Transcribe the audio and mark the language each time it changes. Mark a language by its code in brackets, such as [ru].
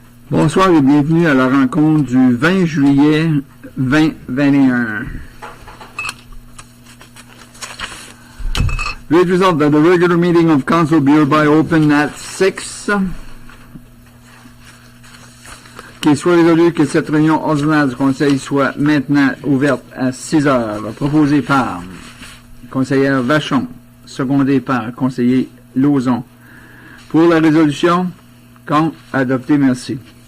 [fr] Bonsoir et bienvenue à la rencontre du 20 juillet 2021. [en] Great result that the regular meeting of council be hereby open at 6. [fr] Qu'il soit résolu que cette réunion ordinaire du conseil soit maintenant ouverte à 6 heures. Proposé par conseillère Vachon, secondé par conseiller Lauzon. Pour la résolution, contre, adopté, merci.